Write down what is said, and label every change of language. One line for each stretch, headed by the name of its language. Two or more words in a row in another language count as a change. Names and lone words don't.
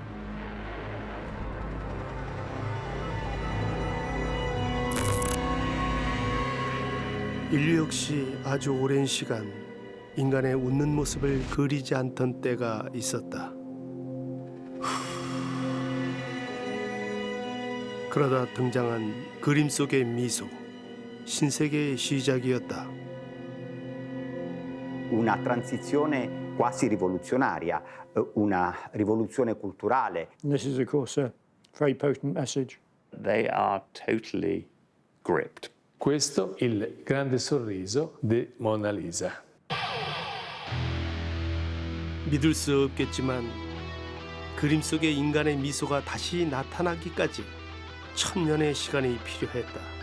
Korean: 인류 역시 아주 오랜 시간 인간의 웃는 모습을 그리지 않던 때가 있었다. 그러다 등장한 그림 속의 미소, 신세계의 시작이었다.
Italian: Una transizione quasi rivoluzionaria, una rivoluzione culturale.
English: And this is, of course, a very potent message. They are totally gripped
Italian: Questo il grande sorriso di Mona Lisa.
Korean: 믿을 수 없겠지만 그림 속의 인간의 미소가 다시 나타나기까지 천년의 시간이 필요했다.